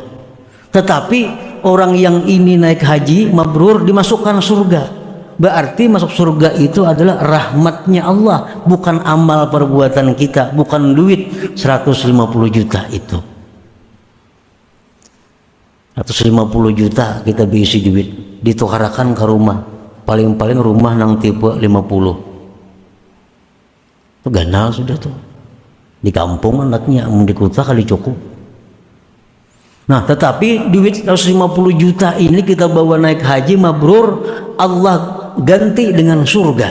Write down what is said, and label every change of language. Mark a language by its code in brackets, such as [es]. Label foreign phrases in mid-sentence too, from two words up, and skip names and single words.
[id] Tetapi orang yang ini naik haji mabrur dimasukkan surga. Berarti masuk surga itu adalah rahmatnya Allah, bukan amal perbuatan kita, bukan duit 150 juta itu. [bjn] 150 juta kita bisi duit, ditukarakan ke rumah. Paling-paling rumah nang tipe 50. Itu ganal sudah tuh. [id] Di kampung anaknya, di kota kali cukup. Nah, tetapi duit 150 juta ini kita bawa naik haji mabrur, Allah ganti dengan surga.